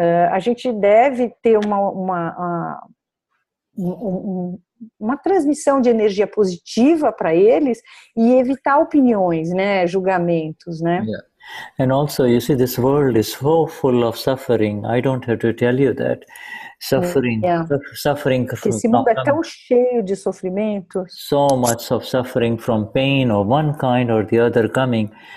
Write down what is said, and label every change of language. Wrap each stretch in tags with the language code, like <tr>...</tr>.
<pt>A gente deve ter uma transmissão de energia positiva para eles e evitar opiniões, né? Julgamentos, né?</pt> <en>Yeah. And also, you see, this world is so full of suffering. I don't have to tell you that. Suffering.</en> <pt>Esse mundo é tão cheio de sofrimento.</pt> <en>So much of suffering from pain of one kind or the other coming.</en>